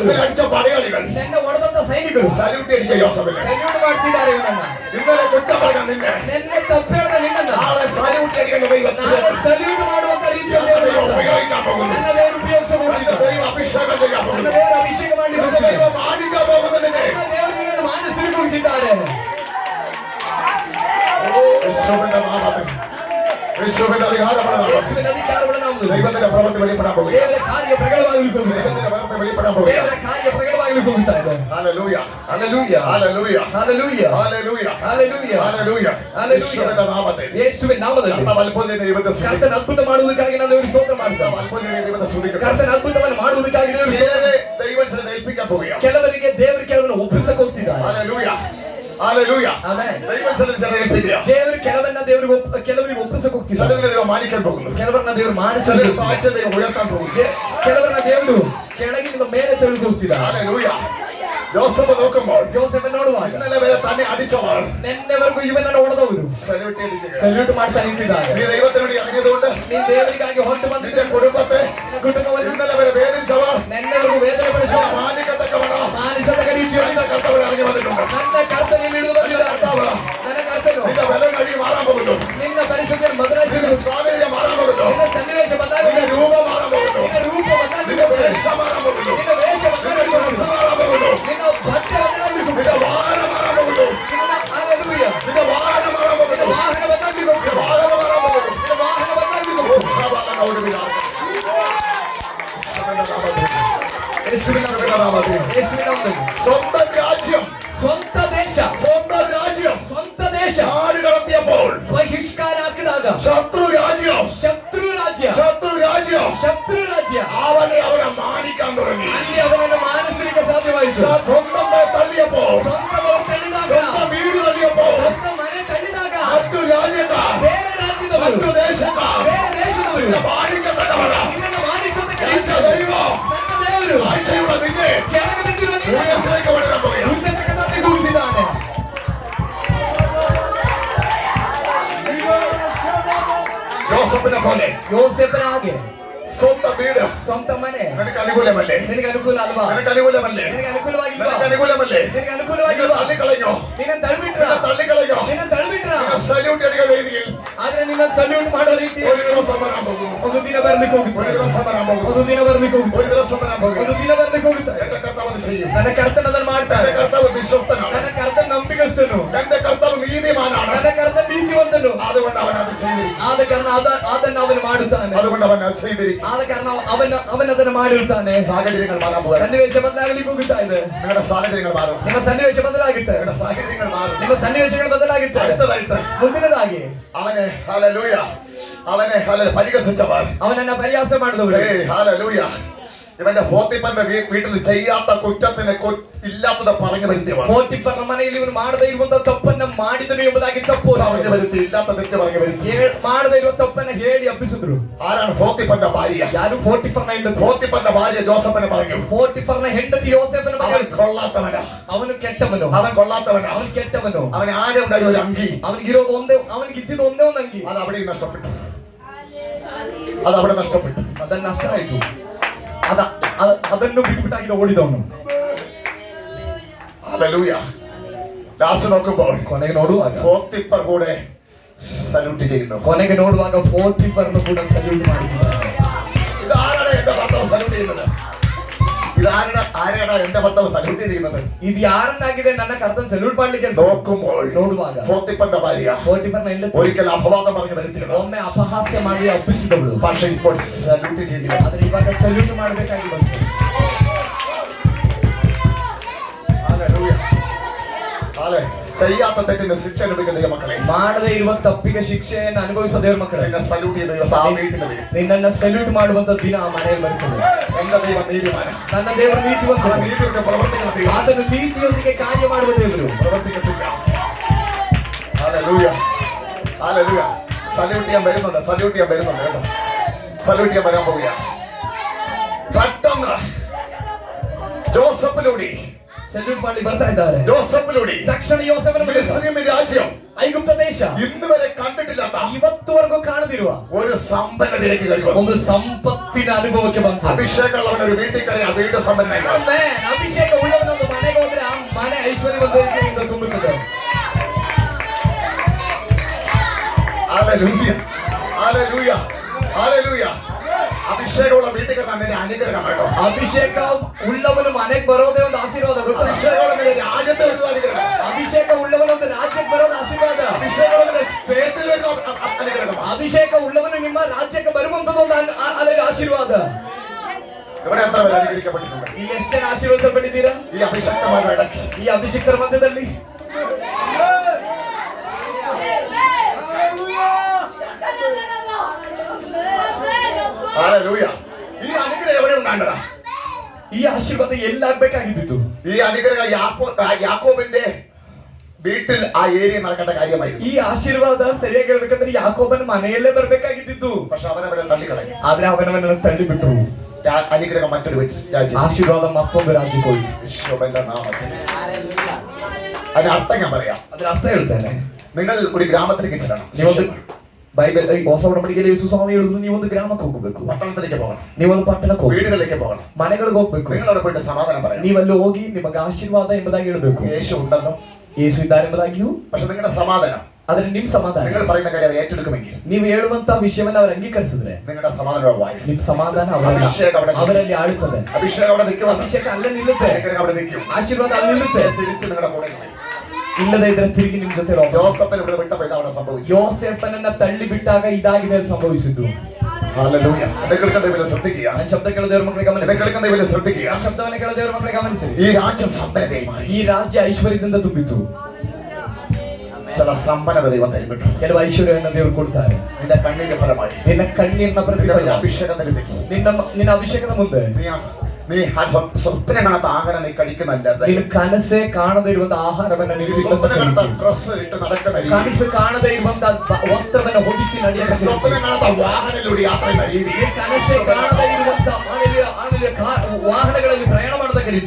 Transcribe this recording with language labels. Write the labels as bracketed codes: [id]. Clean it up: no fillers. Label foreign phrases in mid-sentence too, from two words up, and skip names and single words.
[ml] ഇന്നലെ അടിച്ച പടയാളികൾ [kn] ನೆನ್ನೆ ಹೊಡೆದಂತ ಸೈನಿಕರು [ml] സല്യൂട്ട് അടിക്കുക യോസഫിനെ. [kn] ಸಲ್ಯೂಟ್ ಮಾಡ್ತಿದ್ದಾರೆ ಇವನನ್ನ. [ml] ഇന്നലെ കുറ്റം പറഞ്ഞ നിന്നെ [kn] ನೆನ್ನೆ ತಪ್ಪೇಳದ ನಿನ್ನನ್ನ [ml] നാളെ സല്യൂട്ട് അടിക്കേണ്ട ദൈവത്തിന് [kn] ನಾಳೆ ಸಲ್ಯೂಟ್ ಮಾಡುವಂತ ರೀತಿಯಲ್ಲಿ ದೇವರು [ml] ദൈവം [kn] ಮಾಡ್ತಾನೆ. [ml] ഉപയോഗിക്കാൻ പോകുന്നു. [kn] ನನ್ನ ದೇವರು [ml] നിന്റെ [kn] ಉಪಯೋಗಿಸಬಹುದು. [ml] ദൈവം അഭിഷേകം ചെയ്യാൻ [kn] ನನ್ನ [ml] പോകുന്നു. [kn] ದೇವರು ಅಭಿಷೇಕ ಮಾಡಲಿಕ್ಕೆ [ml] നിന്റെ [kn] ಹೋಗ್ತಿದ್ದಾರೆ. [ml] ദൈവം മാനിക്കാൻ പോകുന്നതിനെ [kn] ನನ್ನ ದೇವರು ನಿನ್ನನ್ನು ಮಾನಸಿಗೆ ಕುಳಿತಿದ್ದಾರೆ. [ml] യേശുവിന്റെ നാമത്തിൽ, യേശുവിന്റെ അധികാരമുള്ള നാമത്തിൽ [kn] ಯೇಸುವಿನ ಅಧಿಕಾರಗಳ ನಾಮದಲ್ಲಿ [ml] ദൈവത്തിന്റെ പ്രവൃത്തി വെളിപ്പെടാൻ പോകുക. [kn] ದೇವರ ಕಾರ್ಯ ಪ್ರಕಟವಾಗಲಿಕ್ಕೆ ಹೋಗುತ್ತದೆ. [ml] ദൈവത്തിന്റെ പ്രവൃത്തി വെളിപ്പെടാൻ പോകുക. [kn] ದೇವರ ಕಾರ್ಯ ಪ್ರಕಟವಾಗಲಿಕ್ಕೆ ಹೋಗುತ್ತಾ ಇದೆ. [ml] ഹല്ലേലൂയ. [kn] ಹಲ್ಲೆಲೂಯ, [ml] ഹല്ലേലൂയ. [kn] ಹಲ್ಲೆಲೂಯ, [ml] ഹല്ലേലൂയ. [kn] ಹಲ್ಲೆಲೂಯ, [ml] ഹല്ലേലൂയ. ഹല്ലേലൂയ. യേശുവിന്റെ നാമത്തിൽ [kn] ಯೇಸುವಿನ ನಾಮದಲ್ಲಿ [ml] കർത്താവ് അത്ഭുതത്തിന്റെ ദൈവത്തെ സ്തുതിക്കുന്നു. [kn] ಕರ್ತನ ಅದ್ಭುತ ಮಾಡುವುದಕ್ಕಾಗಿ ನಾನು ದೇವರಿಗೆ ಸ್ತೋತ್ರ [ml] കർത്താവ് [kn] ಮಾಡ್ತೇನೆ. [ml] അത്ഭുതത്തിന്റെ ദൈവത്തെ സ്തുതിക്കുന്നു. [kn] ಕರ್ತನ ಅದ್ಭುತವನ್ನು ಮಾಡುವುದಕ್ಕಾಗಿ ದೇವರಿಗೆ ಸ್ತೋತ್ರ. [ml] ചിലരെ ദൈവം ചിലരെ ഏൽപ്പിക്കാൻ പോവുകയാണ്. [kn] ಕೆಲವರಿಗೆ ದೇವರು ಕೆಲವನ್ನು ಒಪ್ಪಿಸಕ್ಕೆ ಹೋಗ್ತಿದ್ದಾರೆ. [ml] ഹല്ലേലൂയ. ഹല്ലേലൂയ. [kn] ಆಮೆನ್. [ml] ദൈവം ചിലരെ ഏൽപ്പിക്കുക. [kn] ದೇವರು ಕೆಲವರಿಗೆ ಒಪ್ಪಿಸಕ್ಕೆ ಹೋಗ್ತಿದ್ದಾರೆ. [ml] ചിലരെ ദൈവം മാനിക്കാൻ പോകുന്നു. [kn] ಕೆಲವರನ್ನ ದೇವರು [ml] ചിലരെ [kn] ಮಾನಸಿಕ, [ml] താഴ്ച ദൈവം ഉയർത്താൻ പോകുന്നു. [kn] ಕೆಲವರನ್ನ ದೇವರು ಕೆಳಗಿನಿಂದ ಮೇಲೆ ತೆಗೆದು ಹೋಗ್ತಿದ್ದಾರೆ. [ml] ഹല്ലേലൂയ. ജോസഫ് നോക്കുമ്പോൾ [kn] ಯೋಸೇಫ ನೋಡುವಾಗ [ml] ഇന്നലെ വരെ തന്നെ അടിച്ചവർ [kn] ನೆನ್ನೆವರೆಗೂ ಇವನನ್ನು ಹೊಡೆದವರು [ml] സല്യൂട്ട് ചെയ്തിരിക്കുകയാണ്. [kn] ಸಲ್ಯೂಟ್ ಮಾಡ್ತಾ ನಿಂತಿದ್ದಾರೆ. [ml] നീ ദൈവത്തിന് വേണ്ടി ഇറങ്ങിയതുകൊണ്ട് [kn] ನೀ ದೇವರಿಗಾಗಿ ಹೊರಟು [ml] നിന്റെ [kn] ಬಂದಿದ್ದ [ml] കുടുംബത്തെ [kn] ಕುಟುಂಬವನ್ನು [ml] ഇന്നലെ വരെ വേദിച്ചവർ [kn] ನೆನ್ನೆವರೆಗೂ ವೇದನೆ ಪಡಿಸುವ [ml] മാനിക്കത്തക്കവണ്ണം [kn] ಮಾನಿಸದ ರೀತಿಯಲ್ಲಿ [ml] നിന്റെ കർത്താവ് ഇറങ്ങി വന്നിട്ടുണ്ട്. [kn] ನನ್ನ ಕರ್ತನಲ್ಲಿ ಇಳಿದು ಬಂದಿದ್ದಾರೆ. [ml] കർത്താവ് [kn] ನನ್ನ ಕರ್ತನು [ml] നിന്റെ ബലം കഴി മാറാൻ പോകുന്നു. [kn] ನಿನ್ನ ಪರಿಸ್ಥಿತಿಯನ್ನು ಬದಲಾಯಿಸಿದರು. [ml] നിന്റെ സാഹചര്യം മാറാൻ പോകുന്നു. [kn] ನಿನ್ನ ಸನ್ನಿವೇಶ [ml] നിന്റെ [kn] ಬದಲಾಗಿದೆ. [ml] രൂപം മാറാൻ പോകുന്നു. [kn] ನಿನ್ನ ರೂಪ [ml] നിന്റെ [kn] ಬದಲಾಗಿದೆ. [ml] വേഷം മാറാൻ പോകുന്നു. [kn] ನಿನ್ನ ವೇಷ [ml] നിന്റെ [kn] ಬದಲಾಗಿದೆ. [ml] ഡ്രസ്സ് മാറാൻ പോകുന്നു. [kn] ನಿನ್ನ ಬಟ್ಟೆ ಬದಲಾಗಿದೆ. [ml] നിന്റെ വാഹനം മാറാൻ പോകുന്നു. [kn] ನಿನ್ನ ഹല്ലേലൂയ. [ml] നിന്റെ വാഹനം മാറാൻ [kn] ನಿನ್ನ [ml] പോകുന്നു. [kn] ವಾಹನ ಬದಲಾಗಿದೆ. [ml] നിന്റെ വാഹനം മാറാൻ പോകുന്നു. [kn] ನಿನ್ನ ವಾಹನ ಬದಲಾಗಿದೆ. [ml] ഉത്സവങ്ങളുടെ ഒരു വിരാമം. [kn] ಯೇಸುವಿನ [ml] നാമത്തിൽ [kn] ಯೇಸುವಿನ ನಾಮದಲ್ಲಿ [ml] സ്വന്തം രാജ്യം, [kn] ಸ್ವಂತ ದೇಶ, [ml] സ്വന്തം രാജ്യം [kn] ಸ್ವಂತ ದೇಶ [ml] നാട് കടത്തിയപ്പോൾ [kn] ಬಹಿಷ್ಕಾರ ಹಾಕಿದಾಗ [ml] ശത്രു രാജ്യം, [kn] ಶತ್ರು ರಾಜ್ಯ, [ml] ശത്രു രാജ്യം [kn] ಶತ್ರು ರಾಜ್ಯ [ml] അവനെ മാനിക്കാൻ തുടങ്ങി. [kn] ಅಲ್ಲಿ ಅವನನ್ನು ಮಾನಸಿಕ ಸಾಧ್ಯವಾಯಿತು. [ml] സ്വന്തം തള്ളിയപ്പോ, [kn] ಸ್ವಂತದವರು ತಳ್ಳಿದಾಗ, [ml] സ്വന്തം വീട് തള്ളിയപ്പോ [kn] ಸ್ವಂತ മನೆ ತಳ್ಳಿದಾಗ [ml] മറ്റു രാജ്യക്കാർ, [kn] ಬೇರೆ ರಾಜ್ಯದವರು, [ml] മറ്റു ദേശക്കാർ [kn] ಬೇರೆ ದೇಶದವರು [ml] നിന്നെ മാനിക്കത്തക്കവണ്ണം [kn] ನಿನ್ನನ್ನು ಮಾನಿಸತಕ್ಕ [ml] എന്റെ [kn] ರೀತಿಯಲ್ಲಿ [ml] ദൈവം [kn] ನನ್ನ ದೇವರು [ml] ആഴ്ചയുടെ നിന്നെ [kn] ಕೆಳಗೆ ಬಿದ್ದಿರುವ ನಿನ್ನನ್ನು [ml] ഉയരത്തിലേക്ക് വളരാൻ പോകുകയാണ്. [kn] ಉನ್ನತಕ್ಕೆ ಕೂರಿಸಿದ್ದಾನೆ. [ml] യോസഫിനെ പോലെ [kn] ಯೋಸೇಫನ ಹಾಗೆ [ml] സ്വന്തം വീട് [kn] ಸ್ವಂತ ಮನೆ [ml] നിനക്ക് അനുകൂലമല്ലേ? [kn] ನಿನಗೆ ಅನುಕೂಲ ಅಲ್ವಾ? [ml] നിനക്ക് അനുകൂലമല്ലേ? [kn] ನಿನಗೆ ಅನುಕೂಲವಾಗಿಲ್ವಾ? [ml] നിനക്ക് അനുകൂലമല്ലേ? [kn] ನಿನಗೆ ಅನುಕೂಲವಾಗಿಲ್ವಾ? [ml] തള്ളിക്കളഞ്ഞോ? [kn] ನಿನ್ನ ತಳ್ಳಿಬಿಟ್ರ, [ml] നിന്നെ തള്ളിക്കളഞ്ഞോ? [kn] ನಿನ್ನ ತಳ್ಳಿಬಿಟ್ರ. [ml] സല്യൂട്ട് അടിക്കുന്ന വേദിയിൽ [kn] ಆದ್ರೆ ನಿನ್ನ ಸಲ್ಯೂಟ್ ಮಾಡೋ ರೀತಿ [ml] ഒരു ദിവസം വരാൻ പോകുന്നു. [kn] ಒಂದು ದಿನ ಬರ್ಲಿಕ್ಕೆ [ml] ഒരു [kn] ಹೋಗುತ್ತೆ. [ml] ദിവസം വരാൻ പോകുന്നു. [kn] ಒಂದು ದಿನ ಬರ್ಲಿಕ್ಕೆ ಹೋಗುತ್ತೆ. [ml] ഒരു ദിവസം വരാൻ പോകുന്നു. [kn] ಒಂದು ದಿನ ಬರ್ಲಿಕ್ಕೆ ಹೋಗುತ್ತೆ. [ml] എന്റെ കർത്താവ് അത് ചെയ്യും. [kn] ನನ್ನ ಕರ್ತನ ಅದನ್ನು ಮಾಡ್ತಾನೆ. [ml] എന്റെ കർത്താവ് വിശ്വസ്തനാണ്. [kn] ನನ್ನ ಕರ್ತನ ನಂಬಿಗಸ್ತನು. [ml] എന്റെ കർത്താവ് നീതിമാനാണ്. [kn] ನನ್ನ ಕರ್ತನ ನೀತಿವಂತನು. [ml] അതുകൊണ്ട് അവൻ അത് ചെയ്തിരിക്കും. [kn] ಆದ ಕಾರಣ ಅದನ್ನು ಅವನು ಮಾಡುತ್ತಾನೆ. [ml] അതുകൊണ്ട് അവൻ അത് ചെയ്തിരിക്കും. [kn] ಆದ ಕಾರಣ ಅವನು ಅದನ್ನು ಮಾಡಿರುತ್ತಾನೆ. [ml] സാഹചര്യങ്ങൾ മാറാൻ പോകും. [kn] ಸನ್ನಿವೇಶ ಬದಲಾಗಲಿಕ್ಕೆ ಹೋಗುತ್ತಾ ಇದೆ. [ml] നിങ്ങളുടെ സാഹചര്യങ്ങൾ മാറും. [kn] ನಿಮ್ಮ ಸನ್ನಿವೇಶ ಬದಲಾಗುತ್ತೆ. [ml] നിങ്ങളുടെ സാഹചര്യങ്ങൾ മാറും. [kn] ನಿಮ್ಮ ಸನ್ನಿವೇಶಗಳು ಬದಲಾಗುತ್ತೆ. [ml] അടുത്തതായിട്ട് [kn] ಮುಂದಿನದಾಗಿ [ml] അവനെ ഹല്ലേലൂയ അവനെ പരിഹസിച്ചവർ, [kn] ಅವನನ್ನ ಪರಿಹಾಸ ಮಾಡಿದವರು, [ml] ഹല്ലേലൂയ ഇവന്റെ പോത്തിഫറിന്റെ വീട്ടിൽ ചെയ്യാത്ത കുറ്റത്തിന് ഇല്ലാത്തത് പറഞ്ഞു വരുത്തിയവർ, [kn] പോത്തിഫറിന്റെ മನೆಯಲ್ಲಿ ಇವನು ಮಾಡದೇ ಇರುವಂತ ತಪ್ಪನ್ನ ಮಾಡಿದನು ಎಂಬುದಾಗಿ ತಪ್ಪು [ml] പറഞ്ഞു വരുത്തി, ഇല്ലാത്ത തെറ്റ് പറഞ്ഞു വരുത്തി, [kn] ಮಾಡದೇ ಇರುವ ತಪ್ಪನ್ನ ಹೇಳಿ ಹಬ್ಬಿಸಿದ್ರು. [ml] ആരാണ് പോത്തിഫറിന്റെ ഭാര്യ? [kn] ಯಾರು പോത്തിಫറിನ ಹೆಂಡತಿ? [ml] പോത്തിഫറിന്റെ ഭാര്യ ജോസഫിനെ പറഞ്ഞു, [kn] പോത്തിഫറിನ ಹೆಂಡತಿ ಯೋಸೇಫನ [ml] അവൻ [kn] ಮಗಳು, [ml] കൊള്ളാത്തവനാ, [kn] ಅವನು ಕೆಟ್ಟವನು, [ml] അവൻ കൊള്ളാത്തവനാ, [kn] ಅವನು ಕೆಟ್ಟವನು. [ml] അവൻ ആകെ ഉണ്ടായ ഒരു അങ്കി, [kn] ಅವನಿಗಿರೋದು ಒಂದೇ, ಅವನಿಗಿದ್ದಿದ್ದು ಒಂದೇ ಒಂದು ಅಂಗಿ, [ml] അത് അവിടെ നഷ്ടപ്പെട്ടു, അത് അവിടെ നഷ്ടപ്പെട്ടു, [kn] ಅದನ್ನ ನಷ್ಟ ಆಯ್ತು. ಅದನ್ನು ಬಿಟ್ಬಿಟ್ಟಾಗಿದೆ ಓಡಿದವನು. [ml] ഹല്ലേലൂയ. ലാസ്റ്റ് നോക്കുമ്പോൾ [kn] ಕೊನೆಗೆ ನೋಡುವಾಗ [ml] പോത്തിഫർ കൂടെ സല്യൂട്ട് ചെയ്യുന്നു. [kn] ಕೊನೆಗೆ ನೋಡುವಾಗ പോത്തിഫರ್ನು ಕೂಡ ಸಲ್ಯೂಟ್ ಮಾಡಿದ್ದಾರೆ. [ml] ഇതാരാണ് എന്റെ ഭർത്താവ് സല്യൂട്ട് ചെയ്യുന്നത്? ആരാണ് എന്റെ ഭർത്താവ് സല്യൂട്ട് ചെയ്യുന്നത്? [kn] ಇದು ಯಾರನ್ನಾಗಿದೆ ನನ್ನ ಕರ್ತನ ಸಲ್ಯೂಟ್ ಮಾಡ್ಲಿಕ್ಕೆ? [ml] നോക്കുമ്പോൾ [kn] ನೋಡುವಾಗ [ml] പോത്തിഫറിന്റെ ഭാര്യ [kn] പോത്തിಫರ್ನ ಹೆಂಡತಿ [ml] ഒരിക്കൽ അപവാദം പറഞ്ഞു വരുത്തിയത്, [kn] ಒಮ್ಮೆ ಅಪಹಾಸ್ಯ ಮಾಡಿ ಹಬ್ಬಿಸಿದವಳು. [ml] പക്ഷെ ഇപ്പോൾ സല്യൂട്ട് ചെയ്യുന്നു. [kn] ಆದ್ರೆ ಇವಾಗ ಸಲ್ಯೂಟ್ ಮಾಡಬೇಕಾಗಿ ಬಂತು. [ml] ഹല്ലേലൂയ. ചെയ്യാത്ത തെറ്റിന് ശിക്ഷ അനുഭവിക്കുന്ന ദൈവമക്കളെ, [kn] ಮಾಡದೇ ಇರುವ ತಪ್ಪಿಗೆ ಶಿಕ್ಷೆಯನ್ನು ಅನುಭವಿಸುವ ದೇವರ ಮಕ್ಕಳೇ, [ml] നിന്നെ സല്യൂട്ട് ചെയ്യുന്ന ദിവസം ആ വീട്ടിൽ വരും. [kn] ನಿನ್ನನ್ನ ಸಲ್ಯೂಟ್ ಮಾಡುವಂತ ದಿನ ಆ ಮನೆಯಲ್ಲಿ ಬರ್ತದೆ. [ml] എന്റെ ദൈവം നീതിമാന, [kn] ನನ್ನ ದೇವರು ನೀತಿವಂತ, [ml] നീതിയുടെ പ്രവർത്തിക്കുന്ന ദൈവം, [kn] ಆತನು ನೀತಿಯೊಂದಿಗೆ ಕಾರ್ಯ ಮಾಡುವ ದೇವರು. [ml] പ്രവർത്തിക്കത്തില്ല. ഹല്ലേലൂയ. ഹല്ലേലൂയ. സല്യൂട്ട് ചെയ്യാൻ വരുന്നുണ്ട്, സല്യൂട്ട് ചെയ്യാൻ വരുന്നുണ്ട് കേട്ടോ, സല്യൂട്ട് ചെയ്യാൻ വരാൻ പോവുക. പെട്ടെന്ന് ജോസഫിലൂടെ [kn] ಸಲ್ಯೂಟ್ ಮಾಡಿ ಬರ್ತಾ ಇದ್ದಾರೆ. [ml] ജോസഫിലൂടെ [kn] ತಕ್ಷಣ ಯೋಸೇಫನ ಮಗ, [ml] മിസ്രയീം രാജ്യം, [kn] ಐಗುಪ್ತ ದೇಶ [ml] ഇന്ന് വരെ കണ്ടിട്ടില്ലാത്ത [kn] ಇವತ್ತುವರೆಗೂ ಕಾಣದಿರುವ [ml] ഒരു സമ്പന്നതയിലേക്ക് കയറി [kn] ಒಂದು ಸಂಪತ್ತಿನ ಅನುಭವಕ್ಕೆ ಬಂತು. [ml] അഭിഷേകമുള്ളവൻ ഒരു വീട്ടിൽ കയറി ആ വീട് സമ്പന്നനായി. [kn] ಆಮೆನ್. ಅಭಿಷೇಕ ಉಳ್ಳವನ ಒಂದು ಮನೆಗೆ ಹೋದ್ರೆ ಆ ಮನೆ ಐಶ್ವರ್ಯವಂತರಿಂದ ತುಂಬುತ್ತದೆ. [ml] ഹല്ലേലൂയ. ഹല്ലേലൂയ. ഹല്ലേലൂയ. അഭിഷേകമുള്ള വീട്ടിൽ തന്നെ അനുഗ്രഹം കേട്ടോ. [kn] ಅಭಿಷೇಕ ಉಳ್ಳವನು ಮನೆಗೆ ಬರೋದೇ ಒಂದು ಆಶೀರ್ವಾದ. [ml] അഭിഷേകമുള്ള രാജ്യത്തെ ഒരു അനുഗ്രഹം. [kn] ಅಭಿಷೇಕ ಉಳ್ಳವನು ಒಂದು ರಾಜ್ಯಕ್ಕೆ ಬರೋದು ಆಶೀರ್ವಾದ. [ml] അഭിഷേകമുള്ള സ്റ്റേറ്റിൽ വരുന്ന അനുഗ്രഹം. [kn] ಅಭಿಷೇಕ ಉಳ್ಳವನು ನಿಮ್ಮ ರಾಜ್ಯಕ್ಕೆ ಬರುವಂತದ್ದು ಒಂದು ಅಲ್ಲಿಗೆ ಆಶೀರ್ವಾದ. [ml] ഇവിടെ എത്ര പേര് അനുഗ്രഹിക്കപ്പെട്ടിട്ടുണ്ട്? [kn] ಇಲ್ಲಿ ಎಷ್ಟು ಜನ ಆಶೀರ್ವದಿಸಲ್ಪಟ್ಟಿದ್ದೀರಾ [ml] ഈ അഭിഷക്തമായ ഇടയ്ക്ക്, [kn] ಈ ಅಭಿಷೇಕರ ಮಧ್ಯದಲ್ಲಿ? [ml] ഹല്ലേലൂയ. ഈ അനുഗ്രഹം എവിടെ ഉണ്ടാകണം? [kn] ಈ ಆಶೀರ್ವಾದ ಎಲ್ಲಾಗಬೇಕಾಗಿದ್ದು? [ml] ഈ അനുഗ്രഹം യാക്കോബിന്റെ വീട്ടിൽ ആ ഏരിയ നടക്കേണ്ട കാര്യമായിരുന്നു. [kn] ಈ ಆಶೀರ್ವಾದ ಸರಿಯಾಗಿ ಹೇಳ್ಬೇಕಂದ್ರೆ ಯಾಕೋಬನ ಮನೆಯಲ್ಲೇ ಬರ್ಬೇಕಾಗಿದ್ದು. [ml] പക്ഷെ അവനവരെ തള്ളിക്കളഞ്ഞു. [kn] ಆದ್ರೆ ಅವನವನನ್ನು ತಳ್ಳಿಬಿಟ್ರು. [ml] അനുഗ്രഹം മറ്റൊരു രാജ്യം, [kn] ಆಶೀರ್ವಾದ ಮತ್ತೊಂದು ರಾಜ್ಯಕ್ಕೆ ಹೋಯ್ತು. [ml] യേശുവിന്റെ നാമത്തിൽ. അതിന് അർത്ഥം ഞാൻ പറയാം. [kn] ಅದ್ರ ಅರ್ಥ ಹೇಳ್ತೇನೆ. [ml] നിങ്ങൾ ഒരു ഗ്രാമത്തിലേക്ക് ചെല്ലണം. [kn] ನೀವೊಂದು ಬೈಬಲ್ ಹೊಸ ಒಡಂಬಡಿಕೆಯಲ್ಲಿ ಯೇಸು ಸ್ವಾಮಿ ಹೇಳಿದ್ರು, ನೀವೊಂದು ಗ್ರಾಮಕ್ಕೆ ಹೋಗಬೇಕು, [ml] പട്ടണത്തിലേക്ക് പോകണം, [kn] ನೀವೊಂದು ಪಟ್ಟಣಕ್ಕೆ ಹೋಗಿ, [ml] വീടുകളിലേക്ക് പോകണം, [kn] ಮನೆಗಳಿಗೆ ಹೋಗ್ಬೇಕು. [ml] നിങ്ങൾ അവിടെ പോയിട്ട് സമാധാനം പറയണം. [kn] ನೀವಲ್ಲಿ ಹೋಗಿ ನಿಮಗೆ ಆಶೀರ್ವಾದ ಎಂಬುದಾಗಿ ಹೇಳಬೇಕು. [ml] യേശു ഉണ്ടെന്നും [kn] ಯೇಸು ಇದ್ದಾರೆ ಎಂಬುದಾಗಿಯೂ. [ml] പക്ഷെ നിങ്ങളുടെ സമാധാനം, [kn] ಆದ್ರೆ ನಿಮ್ ಸಮಾಧಾನ, [ml] നിങ്ങൾ പറയുന്ന കാര്യം അവർ ഏറ്റെടുക്കുമെങ്കിൽ, [kn] ನೀವು ಹೇಳುವಂತ ವಿಷಯವನ್ನ ಅವರು ಅಂಗೀಕರಿಸಿದ್ರೆ [ml] നിങ്ങളുടെ സമാധാനം [kn] ನಿಮ್ ಸಮಾಧಾನ ಅವರಲ್ಲಿ ಆಳುತ್ತದೆ. [ml] അഭിഷേകം അവിടെ നിൽക്കും, [kn] ಅಭಿಷೇಕ ಅಲ್ಲೇ ನಿಲ್ಲುತ್ತೆ, [ml] അവിടെ നിൽക്കും, [kn] ಆಶೀರ್ವಾದ ಅಲ್ಲಿ ನಿಲ್ಲುತ್ತೆ. [ml] തിരിച്ച് നിങ്ങളുടെ കൂടെ [kn] ಇಲ್ಲದೆ ಇದ್ರೆ ತಿರುಗಿ ನಿಮ್ ಜೊತೆ [ml] ജോസഫിനെ ഇവിടെ വിട്ടപ്പോൾ ഇത് അവിടെ സംഭവിച്ചു. [kn] ಯೋಸೇಫನನ್ನ ತಳ್ಳಿ ಬಿಟ್ಟಾಗ ಇದಾಗಿದೆ ಅದು ಸಂಭವಿಸಿದ್ದು. [ml] ഹല്ലേലൂയ. എന്നെ കേൾക്കുന്ന ദൈവം ശ്രദ്ധിക്കുക. [kn] ನನ್ನ ಶಬ್ದ ಕೇಳೋ ದೇವರ ಮಕ್ಕಳಿಗೆ [ml] എന്നെ [kn] ಗಮನಿಸಿ. [ml] കേൾക്കുന്ന ദൈവം ശ്രദ്ധിക്കുക. [kn] ನನ್ನ ಶಬ್ದವನ್ನ ಕೇಳೋ ದೇವರ ಮಕ್ಕಳಿಗೆ ಗಮನಿಸಿ. [ml] ഈ രാജ്യം സമ്പന്നതയായി മാറി. [kn] ಈ ರಾಜ್ಯ ಐಶ್ವರ್ಯದಿಂದ ತುಂಬಿತು. [ml] ചില സമ്പന്നത ദൈവം തരും കേട്ടോ. [kn] ಕೆಲವು ಐಶ್ವರ್ಯವನ್ನು ದೇವರು ಕೊಡ್ತಾರೆ. [ml] നിന്റെ കണ്ണിന്റെ ഫലമായി, [kn] ನಿನ್ನ ಕಣ್ಣೀರಿನ ಪ್ರತಿಫಲ, [ml] അഭിഷേകം നൽകി, [kn] ನಿನ್ನ ಅಭಿಷೇಕದ ಮುಂದೆ [ml] നീ സ്വപ്നം കാണാത്ത ആഹാരം നീ കഴിക്കുന്നല്ല. [kn] ನೀನು ಕನಸೇ ಕಾಣದೇ ಇರುವಂತ ಆಹಾರವನ್ನ ನೀವು [ml] ഡ്രസ് ഇട്ട് നടക്കുന്ന രീതി, [kn] ಕನಸು ಕಾಣದೇ ಇರುವಂತ ವಸ್ತ್ರವನ್ನ ಹೊದಿಸಿ ನಡೆಯುವ, [ml] സ്വപ്നം കാണാത്ത വാഹനത്തിലൂടെ യാത്ര ചെയ്യുന്ന രീതി, [kn] ಕನಸೇ ಕಾಣದೇ ಇರುವಂತ ವಾಹನಗಳಲ್ಲಿ ಪ್ರಯಾಣ ಮಾಡೋದಕ್ಕೆ ರೀತಿ